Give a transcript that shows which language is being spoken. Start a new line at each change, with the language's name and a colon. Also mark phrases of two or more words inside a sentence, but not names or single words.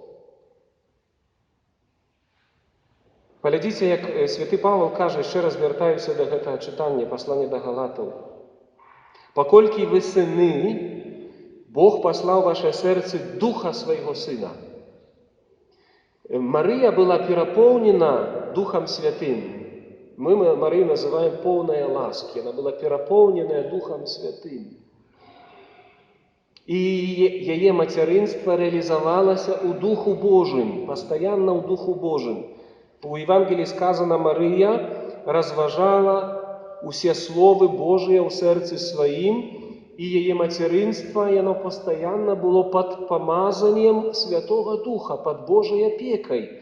Belarusian: Паглядзіце, як святы Павел кажа, яшчэ раз вяртаюся да гэтага чытання, паслання да Галатаў. «Паколькі вы сыны, Бог паслаў ваше сэрцы Духа свайго Сына». Марыя была перапоўнена Духом Святым. Мы Марыю называем
Russian: полная ласки. Она была
Belarusian: перапоўненая Духом Святым. И яе мацярынства рэалізавалася ў Духу Божым, пастаянна ў Духу Божым.
Russian: У Евангелии сказано,
Belarusian: Марыя разважала усе словы Божыя ў сэрцы сваім, і яе мацярынства, яно пастаянна было пад памазаннем Святога Духа, пад Божай апекай.